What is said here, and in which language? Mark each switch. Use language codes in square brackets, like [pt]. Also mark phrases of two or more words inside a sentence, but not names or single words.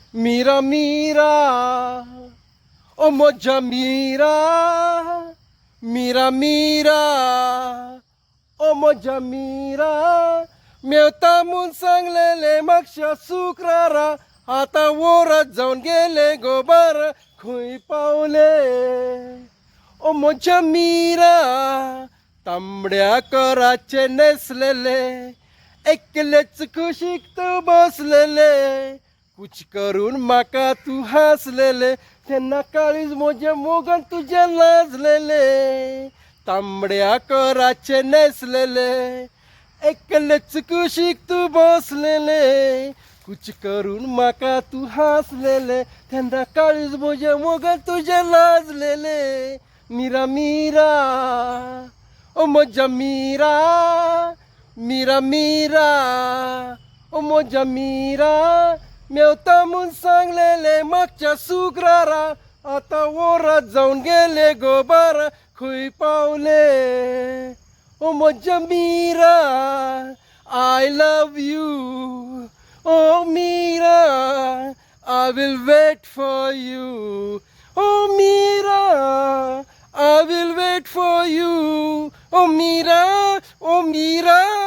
[kok] मीरा मीरा ओ मोजा मीरा मीरा मीरा ओ मोजा मीरा मेवता म्हूण सांगलेले म्हापशा शुक्रारा आता वरात जावन गेले गोबार खंय पावले ओ मोजा मीरा तांबड्या कराचे नेसलेले एकलेच कुशीक तू बसलेले कुछ करून म्हाका तू हासलेले तेन्ना काळीज म्हज्या मोगान तुजे लाजलेले तांबड्या कराचे नेसलेले एकलेच कुशीक तू बसलेले कुछ करून म्हाका तू हासलेले तेन्ना काळीज म्हज्या मोगान तुजे लाजलेले मीरा मीरा ओ म्हज्या मीरा मीरा मीरा ओ म्हज्या मीरा मेवता म्हूण सांगलेले मागच्या शुक्रारा आता वरात जावन गेले गोबार खंय पावले ओ म्हज्या मीरा [en] I love you oh Mira I will wait for you oh Mira I will wait for you, oh Mira, oh Mira.